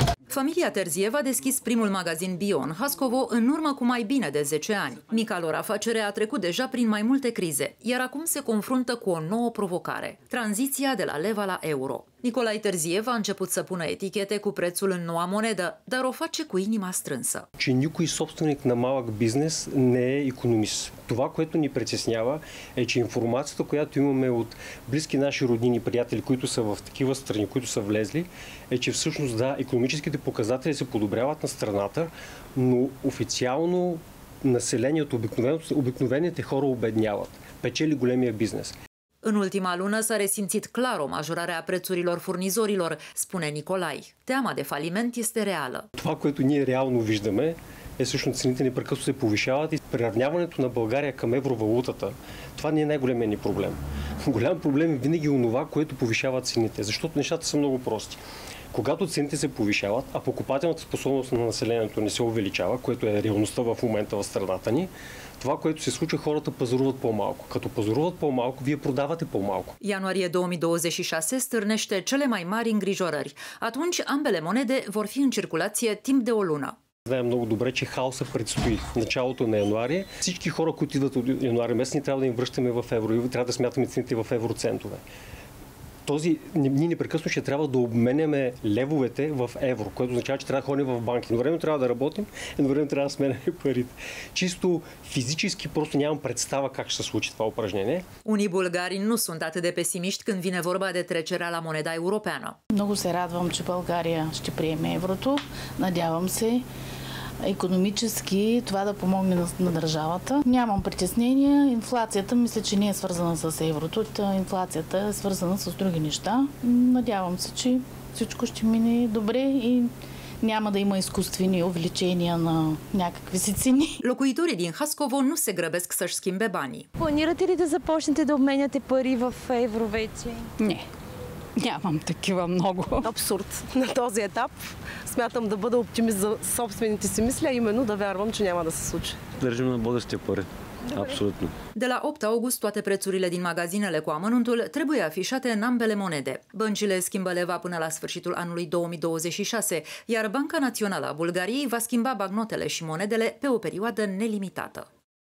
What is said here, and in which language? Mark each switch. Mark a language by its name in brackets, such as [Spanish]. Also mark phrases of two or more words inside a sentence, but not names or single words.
[Romanian] Familia Terziev a deschis primul magazin bio în Haskovo în urmă cu mai bine de 10 ani. Mica lor afacere a trecut deja prin mai multe crize, iar acum se confruntă cu o nouă provocare: tranziția de la leva la euro. Nicolae Terziev a început să pună etichete cu prețul în noua monedă, dar o face cu inima strânsă. [Bulgarian] Че никой собственик на малък бизнес не е икономист. Това, което ни притеснява, е, че информацията, която имаме от близки наши роднини, приятели, които са в такива страни, които са влезли, е, че всъщност да, икономическите показатели се подобряват на страната, но официално населението, обикновените хора обедняват. Печели големия бизнес. [Romanian] În ultima lună s-a resimțit clar o majorare a prețurilor furnizorilor, spune Nicolae. Teama de faliment este reală. [Bulgarian] Това, което ние реално виждаме, е всъщност цените непрекъснато се повишават и приравняването на България към евровалутата. Това не е най-големият ни проблем. Голям проблем е винаги онова, което повишава цените, защото нещата са много прости. Когато цените се повишават, а покупателната способност на населението не се увеличава, което е реалността в момента в страната ни, това, което se случва, хората пазаруват по-малко. Като пазаруват по-малко, вие продавате по-малко. [Romanian] Ianuarie 2026 stârnește cele mai mari îngrijorări. Atunci ambele monede vor fi în circulație timp de o lună. [Bulgarian] Знаем много добре, че хаоса предстои началото на януари. Всички хора, които идват от януари месец, ние трябва да им връщаме в евро и трябва да смятаме цените в евроцентове. Ние непрекъснато ще трябва да обменяме левовете в евро, което означава, че трябва да ходим в банки. Едновременно трябва да работим, едновременно трябва да сменяме парите. Чисто физически просто нямам представа как ще се случи това упражнение. [Romanian] Unii bulgari nu sunt atât de pesimiști când vine vorba de trecerea la moneda europeană. [Bulgarian] Много се радвам, че България ще приеме еврото. Надявам се икономически това да помогне на държавата. Нямам притеснения. Инфлацията мисля, че не е свързана с еврото. Инфлацията е свързана с други неща. Надявам се, че всичко ще мине добре и няма да има изкуствени увеличения на някакви си цени. [Romanian] Locuitorii din Haskovo nu se grăbesc să-și schimbe banii. [Bulgarian] Планирате ли да започнете да обменяте пари в евро вече? Не. Нямам такива много. Абсурд на този етап. Смятам да бъда оптимист за собствените си мисли, а именно да вярвам, че няма да се случи. Държим на българските пари. [Romanian] Absolut. De la 8 august, toate prețurile din magazinele cu amănuntul trebuie afișate în ambele monede. Băncile schimbă leva până la sfârșitul anului 2026, iar Banca Națională a Bulgariei va schimba bancnotele și monedele pe o perioadă nelimitată.